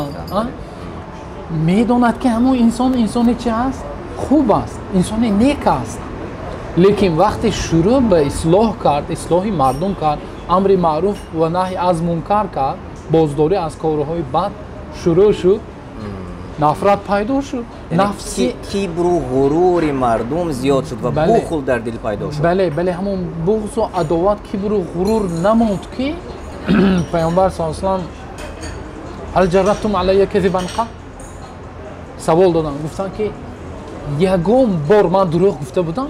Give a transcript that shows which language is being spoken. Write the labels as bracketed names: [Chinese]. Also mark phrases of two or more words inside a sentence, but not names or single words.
[Persian] میداند که همون انسانی چی است؟ خوب است، انسانی نیک است. لیکن وقتی شروع به اصلاح کرد، اصلاح مردم کرد، امر معروف و نهی از منکر کرد، بازداری از کارهای بد شروع شد، [Tajik] нафрат пайдо шуд. нафси кибру ғурури мардум зиёд шуд ва бухл дар дил пайдо шуд. бале ҳамон буғзу адоват кибру ғурур намонд ки пайғамбар [Arabic] صلى الله عليه وسلم هل جربتم علي كذبا [Tajik] қабл савол додан, гуфтан ки ягон бор ман дурӯғ гуфта будам?